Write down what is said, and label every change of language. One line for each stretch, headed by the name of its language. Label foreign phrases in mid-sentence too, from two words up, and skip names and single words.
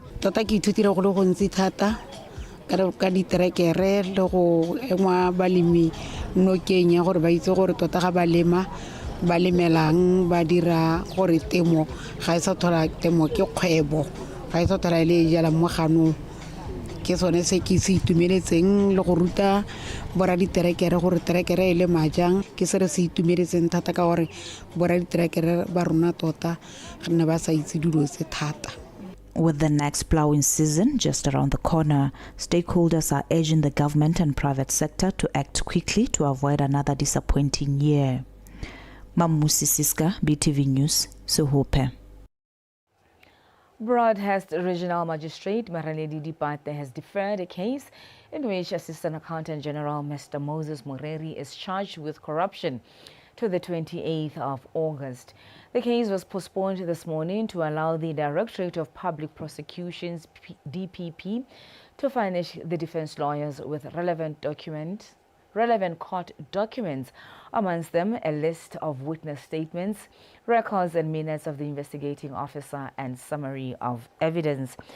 Tswana: tota ke ithutile go le gontsi thata ka diterekere le go engwa balemi nokeng ya gore ba itse gore tota ga ba lema ba lemelang ba dira gore temo ga e sa thola temo ke kgwebo ga e sa thola le jala mo ganong ke sone se ke se itumeletseng le go ruta bora diterekere gore terekere e le majang ke se re se itumeletseng thata ka gore bora diterekere ba rona tota ga nne ba sa itse dilo tse thata.
English: With the next plowing season just around the corner, stakeholders are urging the government and private sector to act quickly to avoid another disappointing year. Mamusi Siska, BTV News, Sohope. Broadhurst Regional Magistrate Maranedi Dipate has deferred a case in which Assistant Accountant General Mr. Moses Moreri is charged with corruption to the 28th of August. The case was postponed this morning to allow the Directorate of Public Prosecutions, DPP, to furnish the defense lawyers with relevant court documents, amongst them a list of witness statements, records and minutes of the investigating officer, and summary of evidence.